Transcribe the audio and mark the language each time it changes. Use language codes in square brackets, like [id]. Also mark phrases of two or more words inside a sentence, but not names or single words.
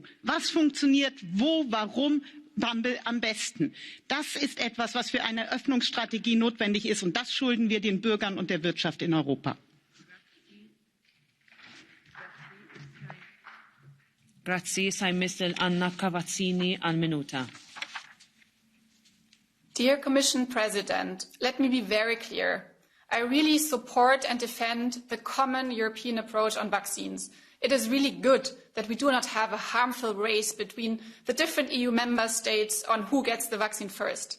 [de] Was funktioniert, wo, warum, am besten? Das ist etwas, was für eine Öffnungsstrategie notwendig ist, und das schulden wir den Bürgern und der Wirtschaft in Europa. [it] Grazie. [mt] Issa jmiss lil Anna Cavazzini għal minuta. [en] Dear Commission President, let me be very clear. I really support and defend the common European approach on vaccines. It is really good that we do not have a harmful race between the different EU member states on who gets the vaccine first.